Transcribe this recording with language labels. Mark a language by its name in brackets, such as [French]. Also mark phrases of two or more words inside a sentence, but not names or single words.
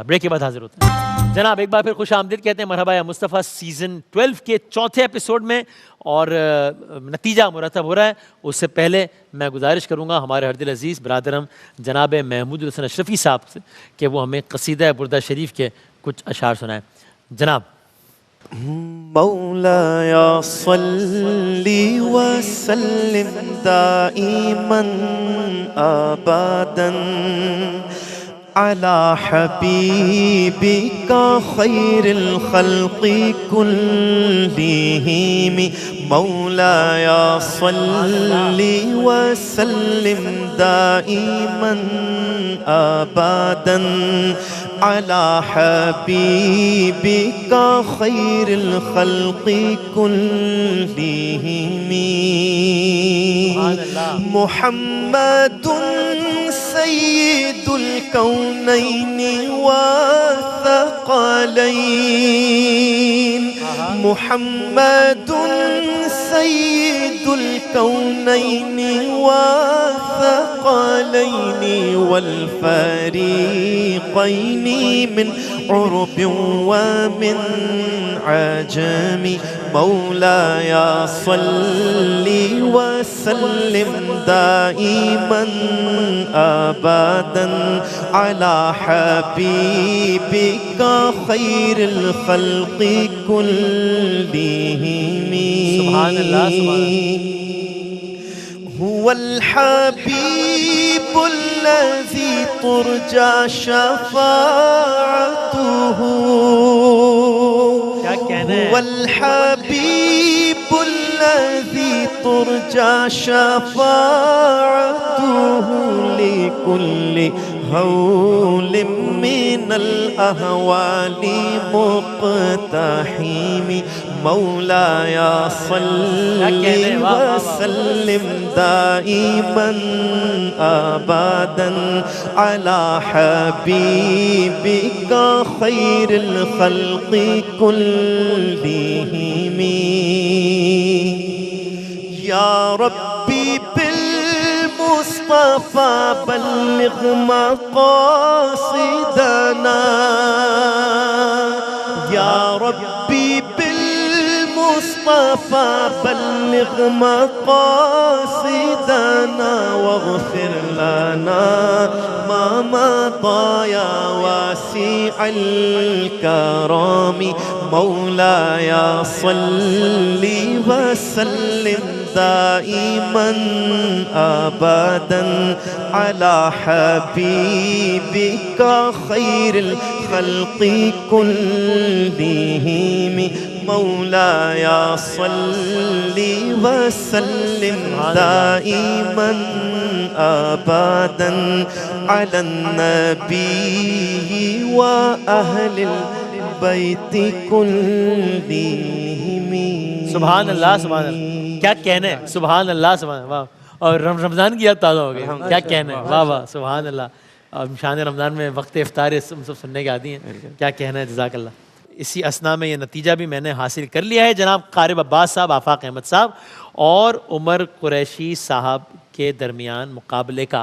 [Urdu] بریک کے بعد حاضر ہوتے ہیں۔ جناب ایک بار پھر خوش آمدید کہتے ہیں مرحبا یا مصطفیٰ سیزن 12 کے 4تھے ایپیسوڈ میں، اور نتیجہ مرتب ہو رہا ہے. اس سے پہلے میں گزارش کروں گا ہمارے ہردل عزیز برادرم جناب محمود حسن اشرفی صاحب سے کہ وہ ہمیں قصیدہ بردہ شریف کے کچھ اشعار سنائیں. जनाब। [Arabic] مولاي صل وسلم دائما أبدا على حبيبك خير الخلق كلهم. مولاي صل وسلم دائما أبدا على حبيبك خير الخلق كلهم. محمد سيد الكونين والثقلين. محمد سيد الكونين والثقلين والفريقين من عرب ومن عجم. مولاي صل وسلم دائما أبدا على حبيبك خير الخلق كلهم. سبحان الله، سبحان الله. هو الحبيب الذي ترجى شفاعته. [Urdu] کیا کہنا ہے? [Arabic] هو الحبيب الذي ترجى شفاعته لكل هول من الأهوال مقتحم. مولاي صل وسلم دائما أبدا على حبيبك خير الخلق كلهم. يا رب بالمصطفى بلغ مقاصدنا. يا رب مصطفى بلغ مقاصدنا واغفر لنا ما مضى يا واسع الكرم. مولاي صل وسلم دائما أبدا على حبيبك خير الخلق كلهم. مولاي صل وسلم دائما أبدا على النبي وأهل البيت كلهم. سبحان الله، سبحان الله. [Urdu] کیا کہنا ہے? [Arabic] سبحان الله، سبحان الله. [Urdu] اور رمضان کی یاد تازہ ہو گئی، کیا کہنا ہے، واہ واہ [Arabic] سبحان الله. [Urdu] اب شان رمضان میں وقت افطار ہم سب سننے کے عادی ہیں، کیا کہنا ہے، جزاک اللہ. اسی اثنا میں یہ نتیجہ بھی میں نے حاصل کر لیا ہے جناب قارب عباس صاحب، آفاق احمد صاحب اور عمر قریشی صاحب کے درمیان مقابلے کا.